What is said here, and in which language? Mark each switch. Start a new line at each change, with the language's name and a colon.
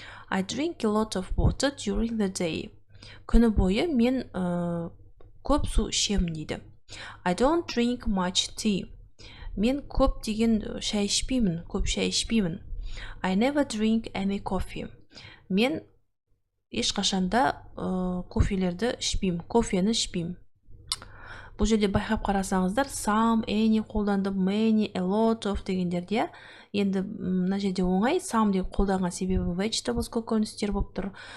English: I drink a lot of water during the day.
Kazakh: Күні бойы мен көп су ішемін дейді.
English: I don't drink much tea.
Kazakh: Мен көп шай ішпеймін.
English: I never drink any coffee.
Kazakh: Мен ешқашанда кофені ішпеймін. Бұл жерде байқап қарасаңыздар, some, any қолданды, many, a lot of дегендерде. Енді мына жерде оңай, some деп қолданған себебі vegetables көкөністер болып тұр.